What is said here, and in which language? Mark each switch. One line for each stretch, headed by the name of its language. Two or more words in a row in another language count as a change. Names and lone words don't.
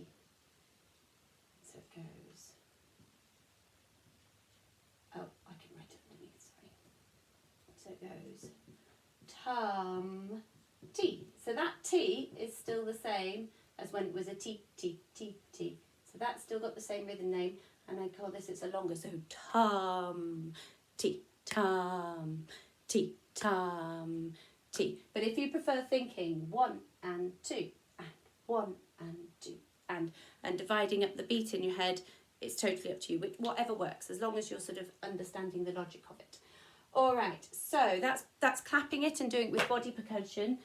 English: So it goes, oh, I can write it underneath, sorry. So it goes tum-tee. So that T is still the same as when it was a T, T, T, T. So that's still got the same rhythm name, and I call this, it's a longer, so tum-tee, tum-tee, tum-tee. But if you prefer thinking 1 and 2, and 1 and 2, and dividing up the beat in your head, it's totally up to you, whatever works, as long as you're sort of understanding the logic of it. All right, so that's clapping it and doing it with body percussion.